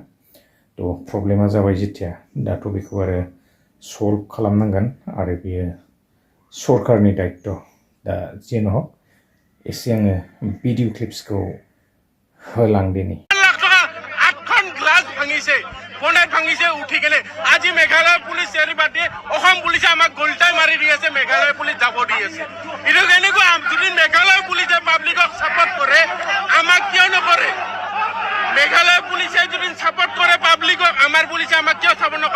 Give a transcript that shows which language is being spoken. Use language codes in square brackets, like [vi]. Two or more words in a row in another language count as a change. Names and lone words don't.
[brx] प्रब्लेमा जाबाय जेथिया दाथ' बेखौ आरो सल्भ खालामनांगोन आरो बेयो सरकारनि दायित्व'। दा जेन' हक एसे आङो [en] video clips [brx] होलांदिनि। [as] उठी केने আজি মেঘালয় পুলিচ এৰিবাদে অসম পুলিচে আমাক গোলটাই মাৰি দি আছে। মেঘালয় পুলিচ যাব দি আছে। এটা কেনেকুৱা যদি মেঘালয় পুলিচে পাব্লিকক সাপোর্ট কৰে আমাক কিয় নকৰে? মেঘালয় পুলিচে যদি সাপোর্ট কৰে পাব্লিকক আমাৰ পুলিচে আমাক কিয় সাপোর্ট নকৰে?